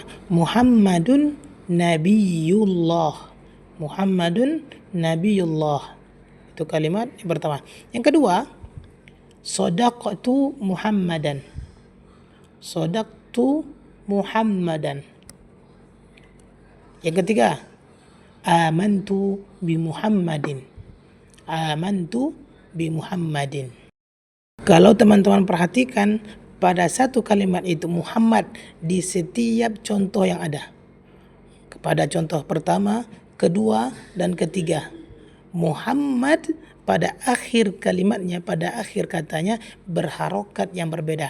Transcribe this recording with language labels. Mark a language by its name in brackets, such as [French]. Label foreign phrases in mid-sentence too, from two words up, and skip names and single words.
[Arabic] محمد نبي الله. محمد نبي الله. [Indonesian] Itu kalimat yang pertama. Yang kedua, [Arabic] صدقت محمدا. صدقت محمدا. [Indonesian] Yang ketiga, [Arabic] آمنت بمحمد. آمنت بمحمد. [Indonesian] Kalau teman-teman perhatikan pada satu kalimat itu Muhammad di setiap contoh yang ada. Pada contoh pertama, kedua, dan ketiga. Muhammad pada akhir kalimatnya, pada akhir katanya berharokat yang berbeda.